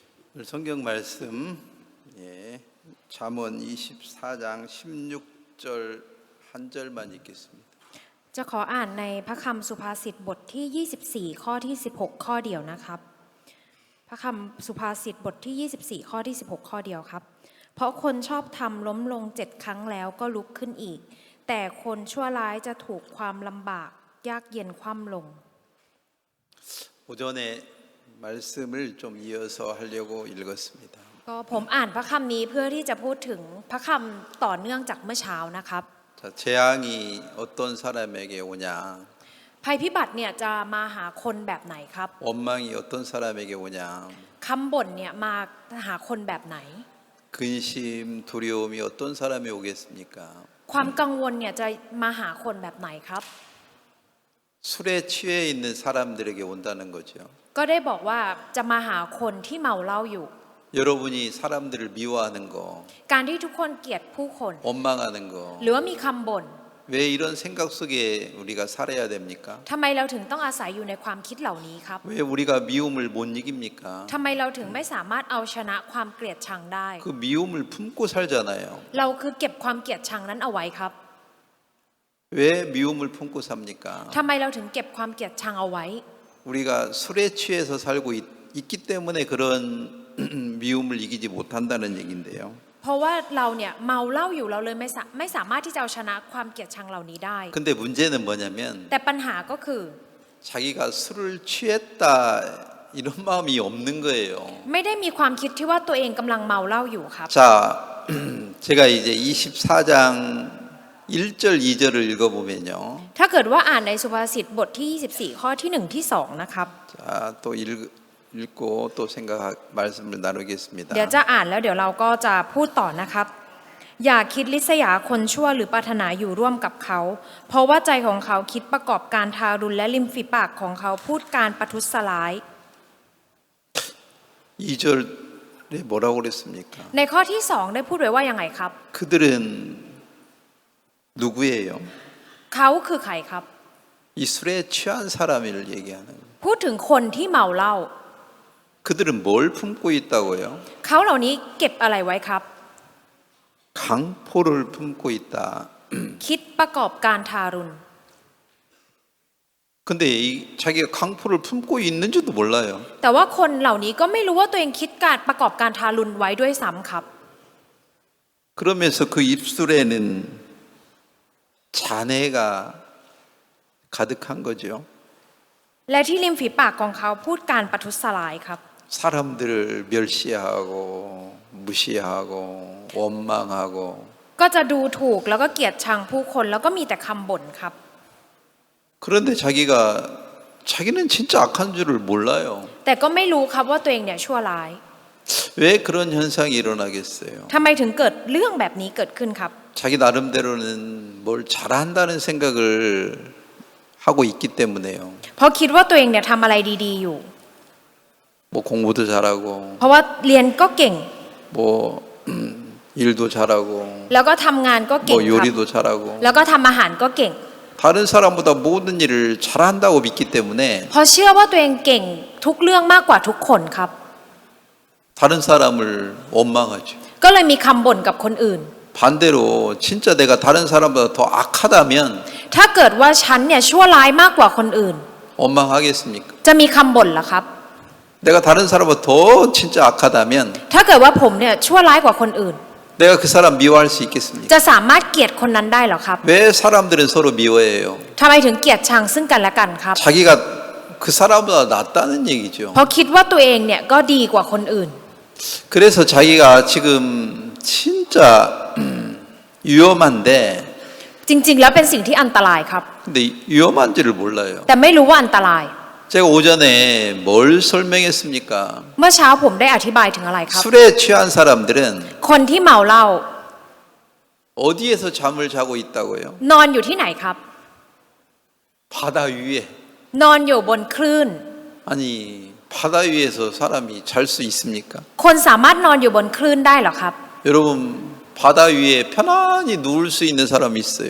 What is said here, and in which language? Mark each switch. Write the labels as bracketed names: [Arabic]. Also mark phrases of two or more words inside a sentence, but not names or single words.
[Korean] 오늘 성경 말씀 잠언 24장 16절 한 절만 읽겠습니다. [Thai] จะขออ่านในพระคำสุภาษิตบทที่ 24 ข้อที่ 16 ข้อเดียวนะครับพระคำสุภาษิตบทที่ 24 ข้อที่ 16 ข้อเดียวครับเพราะคนชอบทำล้มลง7 ครั้งแล้วก็ลุกขึ้นอีกแต่คนชั่วร้ายจะถูกความลำบากยากเย็นคว่ำลง [Korean] 오전에 말씀을 좀 이어서 하려고 읽었습니다. [Thai] ก็ผมอ่านพระคำนี้เพื่อที่จะพูดถึงพระคำต่อเนื่องจากเมื่อเช้านะครับ [Korean] 자, 재앙이 어떤 사람에게 오냐? [Thai] ภัยพิบัติเนี่ยจะมาหาคนแบบไหนครับ [Korean] 원망이 어떤 사람에게 오냐? [Thai] คำบ่นเนี่ยมาหาคนแบบไหน [Korean] 근심, 두려움이 어떤 사람이 오겠습니까? [Thai] ความกังวลเนี่ยจะมาหาคนแบบไหนครับ [Korean] 술에 취해 있는 사람들에게 온다는 거죠. [Thai] ก็ได้บอกว่าจะมาหาคนที่เมาเหล้าอยู่ [Korean] 여러분이 사람들을 미워하는 거, [Thai] การที่ทุกคนเกลียดผู้คน [Korean] 원망하는 거, [Thai] หรือว่ามีคำบ่น [Korean] 왜 이런 생각 속에 우리가 살아야 됩니까? [Thai] ทำไมเราถึงต้องอาศัยอยู่ในความคิดเหล่านี้ครับ [Korean] 왜 우리가 미움을 못 이깁니까? [Thai] ทำไมเราถึงไม่สามารถเอาชนะความเกลียดชังได้ [Korean] 그 미움을 품고 살잖아요. [Thai] เราคือเก็บความเกลียดชังนั้นเอาไว้ครับ [Korean] 왜 미움을 품고 삽니까? [Thai] ทำไมเราถึงเก็บความเกลียดชังเอาไว้ [Korean] 우리가 술에 취해서 살고 있기 때문에 그런 미움을 이기지 못한다는 얘기인데요. [Thai] เพราะว่าเราเนี่ยเมาเหล้าอยู่เราเลยไม่สามารถที่จะเอาชนะความเกลียดชังเหล่านี้ได้ [Korean] 근데 문제는 뭐냐면 [Thai] แต่ปัญหาก็คือ [Korean] 자기가 술을 취했다 이런 마음이 없는 거예요. [Thai] ไม่ได้มีความคิดที่ว่าตัวเองกำลังเมาเหล้าอยู่ครับ [Korean] 자, 제가 이제 24장 1절 2절을 읽어보면요. [Thai] ถ้าเกิดว่าอ่านในสุภาษิตบทที่ 24 ข้อที่ 1 ที่ 2 นะครับ [Korean] 자, 또 읽고 또 말씀을 나누겠습니다. [Thai] เดี๋ยวจะอ่านแล้วเดี๋ยวเราก็จะพูดต่อนะครับ อย่าคิดลิษยาคนชั่วหรือปรารถนาอยู่ร่วมกับเขา เพราะว่าใจของเขาคิดประกอบการทารุณและริมฝีปากของเขาพูดการประทุษร้าย [Korean] 2절에 뭐라고 그랬습니까? [Thai] ในข้อที่ 2 ได้พูดไว้ว่ายังไงครับ [Korean] 그들은 누구예요? [Thai] เขาคือใครครับ [Korean] 이 술에 취한 사람을 얘기하는 거예요. [Thai] พูดถึงคนที่เมาเหล้า [Korean] 그들은 뭘 품고 있다고요? [Thai] เขาเหล่านี้เก็บอะไรไว้ครับ [Korean] 강포를 품고 있다. [Thai] คิดประกอบการทารุณ [Korean] 근데 자기가 강포를 품고 있는지도 몰라요. [Thai] แต่ว่าคนเหล่านี้ก็ไม่รู้ว่าตัวเองคิดการประกอบการทารุณไว้ด้วยซ้ำครับ [Korean] 그러면서 그 입술에는 잔해가 가득한 거죠. [Thai] และที่ริมฝีปากของเขาพูดการประทุษร้ายครับ [Korean] 사람들을 멸시하고 무시하고 원망하고 [Thai] ก็จะดูถูกแล้วก็เกลียดชังผู้คนแล้วก็มีแต่คำบ่นครับ [Korean] 그런데 자기는 진짜 악한 줄을 몰라요. [Thai] แต่ก็ไม่รู้ครับว่าตัวเองเนี่ยชั่วร้าย [Korean] 왜 그런 현상이 일어나겠어요? [Thai] ทำไมถึงเกิดเรื่องแบบนี้เกิดขึ้นครับ [Korean] 자기 나름대로는 뭘 잘한다는 생각을 하고 있기 때문에요. [Thai] เพราะคิดว่าตัวเองเนี่ยทำอะไรดีๆอยู่ [Korean] 뭐 공부도 잘하고 [Thai] เพราะว่าเรียนก็เก่ง [Korean] 뭐 일도 잘하고 [Thai] แล้วก็ทำงานก็เก่ง [Korean] 뭐 [Thai] ครับ [Korean] 요리도 잘하고 [Thai] แล้วก็ทำอาหารก็เก่ง [Korean] 다른 사람보다 모든 일을 잘한다고 믿기 때문에 [Thai] เพราะเชื่อว่าตัวเองเก่งทุกเรื่องมากกว่าทุกคนครับ [Korean] 다른 사람을 원망하죠. [Thai] ก็เลยมีคำบ่นกับคนอื่น [Korean] 반대로 진짜 내가 다른 사람보다 더 악하다면 [Thai] ถ้าเกิดว่าฉันเนี่ยชั่วร้ายมากกว่าคนอื่น [Korean] 원망하겠습니까? [Thai] จะมีคำบ่นเหรอครับ [Korean] 내가 다른 사람보다 더 진짜 악하다면 [Thai] ถ้าเกิดว่าผมเนี่ยชั่วร้ายกว่าคนอื่น [Korean] 내가 그 사람 미워할 수 있겠습니까? [Thai] จะสามารถเกลียดคนนั้นได้เหรอครับ [Korean] 왜 사람들은 서로 미워해요? [Thai] ทำไมถึงเกลียดชังซึ่งกันและกันครับ [Korean] 자기가 그 사람보다 낫다는 얘기죠. [Thai] เพราะคิดว่าตัวเองเนี่ยก็ดีกว่าคนอื่น [Korean] 그래서 자기가 지금 진짜 위험한데 [Thai] จริงๆแล้วเป็นสิ่งที่อันตรายครับ [Korean] 근데 위험한지를 몰라요. [Thai] แต่ไม่รู้ว่าอันตราย [Korean] 제가 오전에 뭘 설명했습니까? [Thai] เมื่อเช้าผมได้อธิบายถึงอะไรครับ [Korean] 술에 취한 사람들은 [Thai] คนที่เมาเหล้า [Korean] 어디에서 잠을 자고 있다고요? [Thai] นอนอยู่ที่ไหนครับ [Korean] 바다 위에. [Thai] นอนอยู่บนคลื่น [Korean] 아니 바다 위에서 사람이 잘 수 있습니까? [Thai] คนสามารถนอนอยู่บนคลื่นได้เหรอครับ [Korean] 여러분 바다 위에 편안히 누울 수 있는 사람이 있어요.